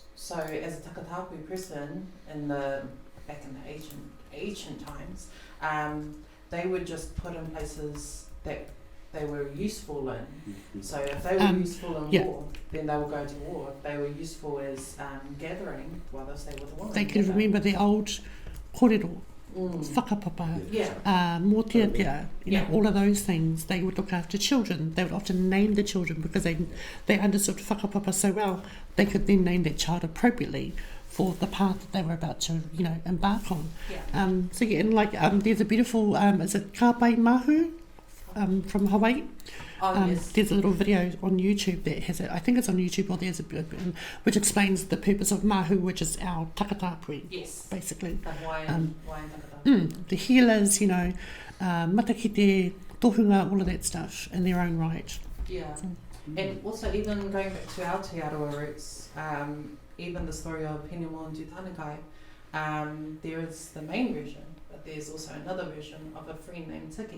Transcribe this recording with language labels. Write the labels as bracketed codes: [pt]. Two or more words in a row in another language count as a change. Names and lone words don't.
[en] So as a takatapu person back in the ancient times, they were just put in places that they were useful in. So if they were useful in war, then they would go to war. If they were useful as gathering, well, they'll stay with the woman. They could remember the old [mi] kōrero, whakapapa, mōtiatia, [en] you know, all of those things. They would look after children. They would often name the children because they understood whakapapa so well. They could then name that child appropriately for the path that they were about to, you know, embark on. So yeah, and like there's a beautiful, is it Kāpai Mahu from Hawaii? Yes. There's a little video on YouTube that has it. I think it's on YouTube, or there's which explains the purpose of mahu, which is our takatapui. Yes. Basically. The Hawaiian takatapui. The healers, you know, [mi] matakite, tohunga, [en] all of that stuff in their own right. Yeah. And also, even going back to our Aotearoa roots, even the story of Penimo and Tūtanikai, there is the main version, but there's also another version of a friend named Tiki.